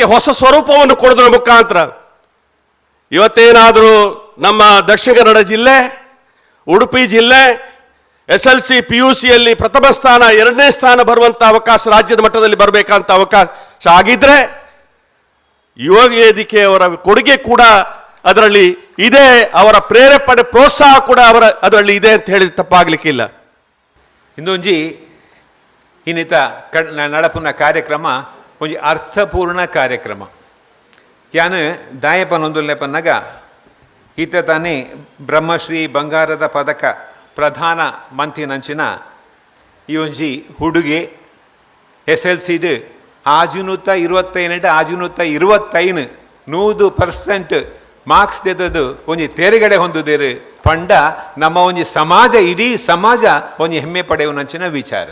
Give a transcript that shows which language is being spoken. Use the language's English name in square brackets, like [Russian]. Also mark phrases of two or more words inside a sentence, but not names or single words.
[Kannada] ಹೊಸ ಸ್ವರೂಪವನ್ನು ಕೊಡೋದ್ರ ಮುಖಾಂತರ ಇವತ್ತೇನಾದರೂ ನಮ್ಮ ದಕ್ಷಿಣ ಕನ್ನಡ ಜಿಲ್ಲೆ, ಉಡುಪಿ ಜಿಲ್ಲೆ SLC PUCಯಲ್ಲಿ ಪ್ರಥಮ ಸ್ಥಾನ, 2ನೇ ಸ್ಥಾನ ಬರುವಂಥ ಅವಕಾಶ ರಾಜ್ಯದ ಮಟ್ಟದಲ್ಲಿ ಬರಬೇಕಂತ ಅವಕಾಶ ಆಗಿದ್ರೆ ಯುವ ವೇದಿಕೆಯವರ ಕೊಡುಗೆ ಕೂಡ ಅದರಲ್ಲಿ ಇದೆ, ಅವರ ಪ್ರೇರೇಪಣೆ ಪ್ರೋತ್ಸಾಹ ಕೂಡ ಅದರಲ್ಲಿ ಇದೆ ಅಂತ ಹೇಳಿ ತಪ್ಪಾಗಲಿಕ್ಕಿಲ್ಲ. [Tulu] ಇಂದೊಂಜಿ ಇನ್ನಿತ ನಡಪುನ ಕಾರ್ಯಕ್ರಮ ಒಂಜಿ ಅರ್ಥಪೂರ್ಣ ಕಾರ್ಯಕ್ರಮ. ಯಾನು ದಾಯಪನೊಂದುಲ್ಲೆಪನ್ನಾಗ ಈತ ತಾನೇ ಬ್ರಹ್ಮಶ್ರೀ ಬಂಗಾರದ ಪದಕ ಪ್ರಧಾನ ಮಂತ್ರಿನಂಚಿನ ಈ ಒಂಜಿ ಹುಡುಗೆ SLCಡ್ 25 100% ಮಾರ್ಕ್ಸ್ ತೆಗೆದು ಒಂಜಿ ತೇರುಗಡೆ ಹೊಂದುದೇರು ಪಂಡ ನಮ್ಮ ಒಂಜಿ ಸಮಾಜ, ಇಡೀ ಸಮಾಜ ಒಂಜಿ ಹೆಮ್ಮೆ ಪಡೆಯುವಂಚಿನ ವಿಚಾರ.